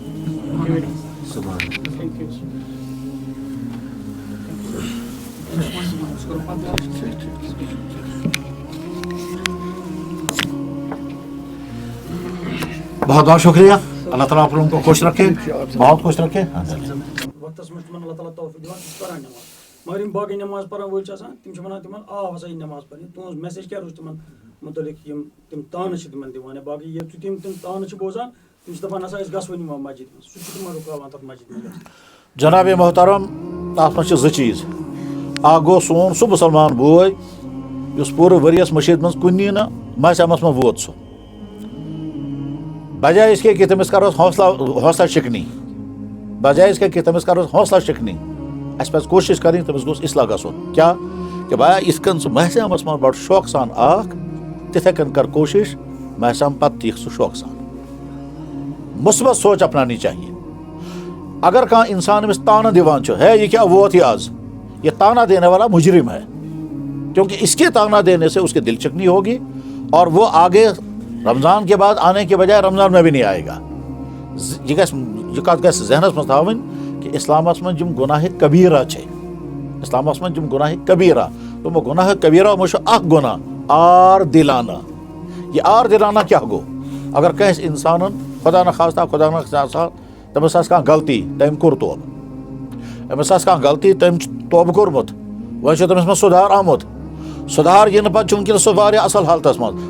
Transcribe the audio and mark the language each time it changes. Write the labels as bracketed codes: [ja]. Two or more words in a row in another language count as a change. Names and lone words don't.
[ur] بہت بہت شکریہ. اللہ تعالیٰ آپ لوگوں کو خوش رکھے، بہت خوش رکھے. [ks] وقتس منٛز تِمن اللہ تعالیٰ توفیق دِوان تِم چھِ پران نٮ۪ماز، مگر یِم باقٕے نٮ۪ماز پران وٲلۍ چھِ آسان تِم چھِ وَنان تِمن ہسا یہِ نٮ۪ماز پرٕنۍ. تُہٕنٛز میسیج کیٛاہ روٗز تِمن مُتعلق یِم تِم تانہٕ چھِ تِمن دِوان یا باقٕے ییٚلہِ تِم تانہٕ چھِ بوزان تِم چھِ دَپان ہسا أسۍ گژھوٕے نہٕ مسجد منٛز، سُہ چھُ تِمن رُکاوان تَتھ مسجد منٛز. جناب محترم تَتھ منٛز چھِ 2 چیٖز. اکھ گوٚو سون سُہ مُسلمان بوے یُس پوٗرٕ ؤرِیَس مٔشیٖد منٛز کُنی نہٕ محکمس منٛز ووت سُہ، [ur] بجائے اس کے کہ [ks] تٔمِس کَروس حوصلہ شِکنی، [ur] بجائے اس کے کہ [ks] تٔمِس کَروس حوصلہ شِکنی، اَسہِ پَزِ کوٗشِش کَرٕنۍ تٔمِس گوٚژھ اصلاح گژھُن. کیٛاہ کہ بھیا یِتھ کٔنۍ ژٕ محکمس منٛز بَڑٕ شوقہٕ سان آکھ تِتھَے کٔنۍ کر کوٗشِش محکم پتہٕ تہِ یِکھ سُہ شوقہٕ سان. [ur] مثبت سوچ اپنانی چاہیے. [ks] اگر کانٛہہ انسان أمِس تانہٕ دِوان چھُ [ur] ہے یہ کیا ووت ہی آز، یہ تانا دینے والا مجرم ہے، کیونکہ اس کے تانا دینے سے اس کی دل چکنی ہوگی اور وہ آگے رمضان کے بعد آنے کے بجائے رمضان میں بھی نہیں آئے گا. [ks] یہ کتھ گژھِ ذہنس منٛز تھاوٕنۍ کہ اسلامس منٛز یِم گۄناہہِ کبیٖرہ چھِ، اسلامس منٛز یِم گۄناہہِ کبیٖرہ، تِمو گۄناہہِ کبیٖرہ منٛز چھُ اکھ گۄناہ آر دِلانہ. یہ آر دِلانہ کیٛاہ گوٚو؟ اگر کٲنٛسہِ اِنسانن خۄدا نخواستہ تٔمِس آسہِ کانٛہہ غلطی تٔمۍ کوٚر توبہٕ، أمِس آسہِ کانٛہہ غلطی تٔمۍ چھُ توبہٕ کوٚرمُت، وۄنۍ چھُ تٔمِس منٛز سُدھار آمُت، سُدھار یِنہٕ پتہٕ چھُ وٕنکیٚنس سُہ واریاہ اصل حالتس منٛز.